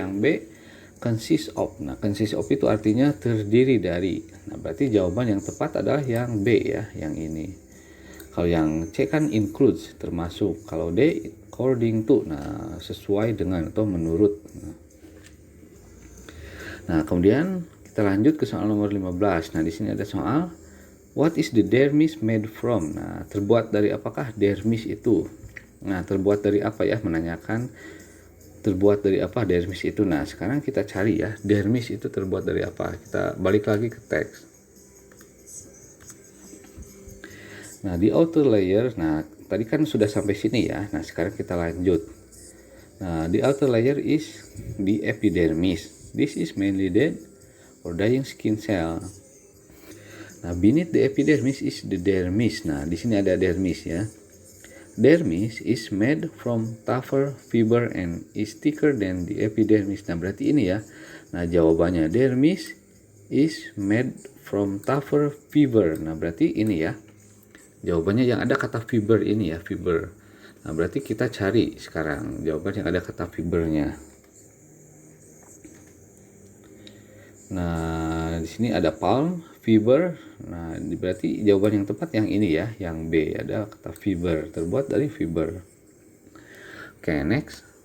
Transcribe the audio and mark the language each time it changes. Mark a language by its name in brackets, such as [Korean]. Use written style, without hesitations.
[Indonesian] Yang B, consist of. Nah, consist of itu artinya terdiri dari. Nah, berarti jawaban yang tepat adalah yang B ya, yang ini. Kalau yang C kan includes, termasuk. Kalau D, according to. Nah, sesuai dengan atau menurut. Nah, kemudian kita lanjut ke soal nomor 15. Nah, di sini ada soal [English] what is the dermis made from? [Indonesian] Nah, terbuat dari apakah dermis itu? Nah, terbuat dari apa ya? Menanyakan terbuat dari apa dermis itu. Nah, sekarang kita cari ya, dermis itu terbuat dari apa. Kita balik lagi ke teks. Nah, di outer layer, nah tadi kan sudah sampai sini ya. Nah, sekarang kita lanjut. [English] Nah, the outer layer is the epidermis. This is mainly dead or dying skin cell. Nah, beneath the epidermis is the dermis. [Indonesian] Nah, di sini ada dermis ya. [English] Dermis is made from tougher fiber and is thicker than the epidermis. [Indonesian] Nah, berarti ini ya. Nah, jawabannya [English] dermis is made from tougher fiber. [Indonesian] Nah, berarti ini ya. Jawabannya yang ada kata fiber ini ya, fiber. Nah, berarti kita cari sekarang jawaban yang ada kata fibernya. Nah, di sini ada palm, fiber. Nah, berarti jawaban yang tepat yang ini ya, yang B, ada kata fiber, terbuat dari fiber. Oke, next.